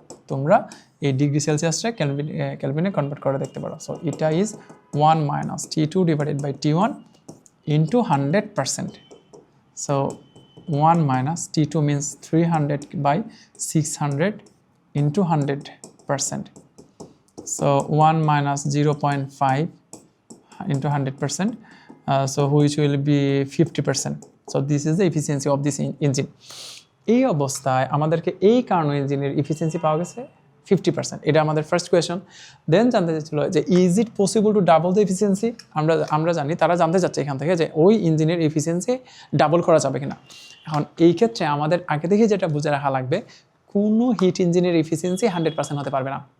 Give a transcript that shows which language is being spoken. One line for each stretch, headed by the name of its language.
Bangla: তোমরা এই degree সেলসিয়াসটা কেলভিনে convert করে দেখতে পারো। সো এটা
English: Is 1 minus T2 divided by T1 into 100%. So 1 minus T2 means 300 by 600 into 100%. So 1 minus 0.5 into 100%. So which will be 50%. So this is the efficiency of this engine.
Bangla: এই অবস্থায় আমাদেরকে এই Karnaugh ইঞ্জিনের efficiency পাওয়া গেছে 50%. এটা আমাদের ফার্স্ট কোয়েশ্চন। দেন জানতে চাচ্ছিল যে
English: Is it possible to double the efficiency.
Bangla: আমরা জানি তারা জানতে চাচ্ছে এখান থেকে যে ওই ইঞ্জিনের এফিসিয়েন্সি ডাবল করা যাবে কিনা। এখন এই ক্ষেত্রে আমাদের আগে থেকে যেটা বুঝে রাখা লাগবে, কোনো হিট ইঞ্জিনের এফিসিয়েন্সি 100% হতে পারবে না।